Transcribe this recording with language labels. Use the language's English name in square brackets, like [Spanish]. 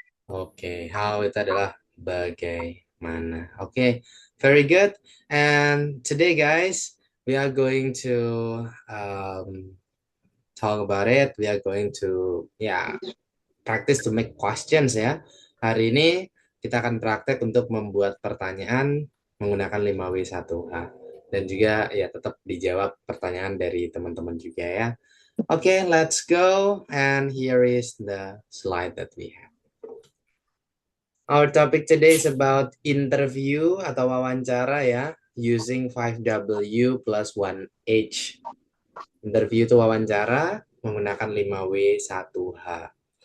[Indonesian] oke, how itu adalah bagaimana. [English] Oke, very good. And today, guys, we are going to talk about it. We are going to, practice to make questions ya. [Indonesian] Hari ini kita akan praktek untuk membuat pertanyaan menggunakan 5W1H. Dan juga ya tetap dijawab pertanyaan dari teman-teman juga ya. [English] Oke, let's go. And here is the slide that we have. Our topic today is about interview [Indonesian] atau wawancara ya, [English] using 5W plus 1H. [Indonesian] Interview itu wawancara menggunakan 5W1H.